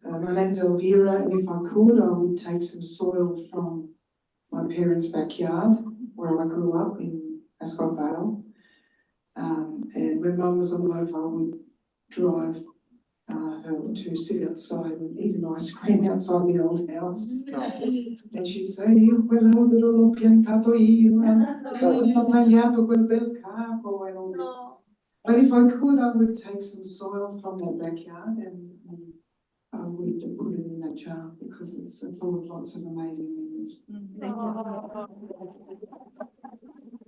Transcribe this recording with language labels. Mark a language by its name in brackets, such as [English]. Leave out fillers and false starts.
[English] My name's Elvira, and if I could, I would take some soil from my parents' backyard, where I grew up in Ascoltiamo. And when Mum was alive, I would drive her to sit outside and eat an ice cream outside the old house. And she'd say, [Italian] quello però l'ho piantato io, ho tagliato quel bel capo [English] and all this. But if I could, I would take some soil from that backyard and I would put it in that jar because it's full of lots of amazing memories. Thank you.